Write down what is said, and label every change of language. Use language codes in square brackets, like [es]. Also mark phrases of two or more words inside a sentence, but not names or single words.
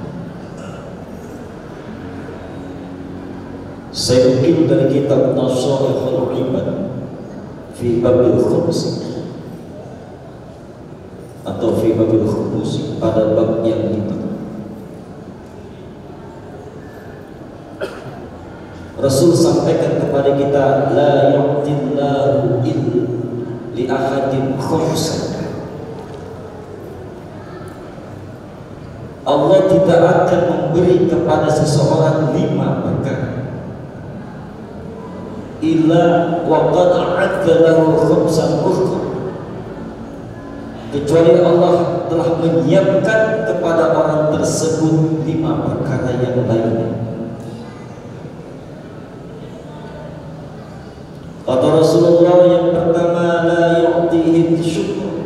[id] Saya mungkin dari kitab Nasaihul Ibad [ar] في باب الخمس [id] atau [ar] في باب الخمس, [id] pada bab yang 5, Rasul sampaikan kepada kita, [ar] لا يؤتي الله لأحد خمسا. [id] Allah tidak akan memberi kepada seseorang 5 perkara [ar] إلا وقد أعد له خمسا أخرى, [id] kecuali Allah telah menyiapkan kepada orang tersebut 5 perkara yang lainnya. Kata Rasulullah yang pertama, [ar] لا يؤتيه شكور.